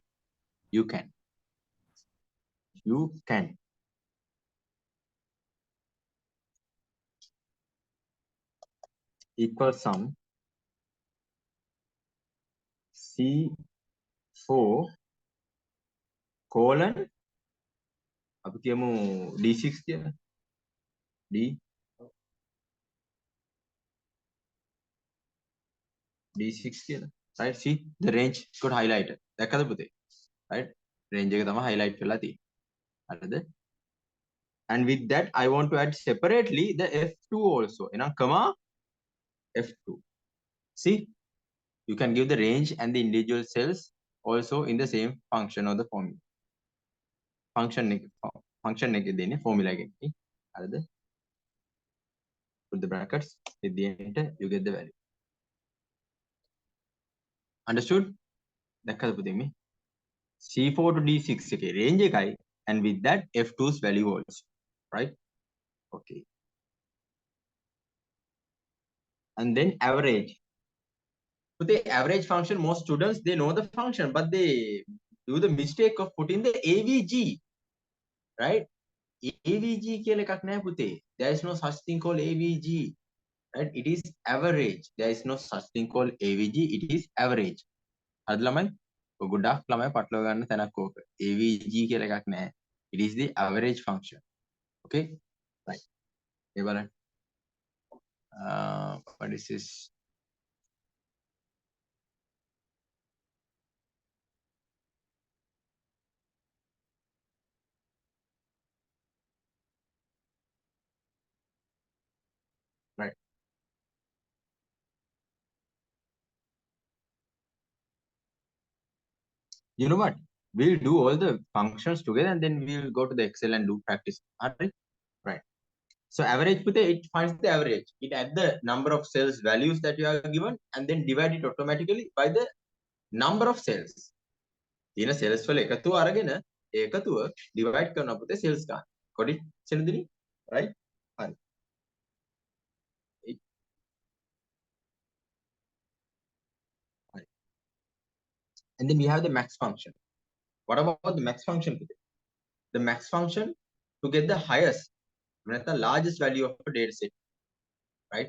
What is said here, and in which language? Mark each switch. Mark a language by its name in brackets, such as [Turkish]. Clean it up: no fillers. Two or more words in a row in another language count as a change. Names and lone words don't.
[English] You can. Equal sum c4 colon [Sinhala] අපි කියමු [English] d6 කියලා. [Sinhala] d6 කියලා. [English] Right? See the range got highlighted. [Sinhala] දැක්කද පුතේ? Right? Range එක තමයි highlight වෙලා තියෙන්නේ. හරිද? [English] And with that I want to add separately the f2 also. [Sinhala] එහෙනම් comma f2. [English] See, you can give the range and the individual cells also in the same function or the formula. [Sinhala] Function එක දෙන්නේ formula එකකින්. හරිද? [English] Put the brackets, with the enter, you get the value. Understood? [Sinhala] දැක්කද පුතේ මේ? C4 to D6 එකේ range එකයි, [English] and with that F2's value also, right? Okay. And then average. But the average function, most students, they know the function, but they do the mistake of putting the AVG, right? [Sinhala] AVG කියලා එකක් නැහැ පුතේ. [English] There is no such thing called AVG, right? It is average. There is no such thing called AVG. It is average. [Sinhala] හරිද ළමයි? ගොඩක් ළමයි පටලව ගන්න තැනක් ඕක. AVG කියලා එකක් නැහැ. [English] It is the average function. Okay? Right. [Sinhala] ඒ බලන්න. [English] What is this? Right. You know what? We'll do all the functions together and then we'll go to the Excel and do practice. Alright? Right. So average, it finds the average. It adds the number of cells values that you are given and then divide it automatically by the number of cells. [Sinhala] තියෙන cells වල එකතුව අරගෙන ඒ එකතුව divide කරනවා පුතේ cells ගන්න. [English] Got it? සෙනදිනි? Right? Fine. And then we have the max function. What about the max function? The max function to get the highest, the largest value of a data set, right?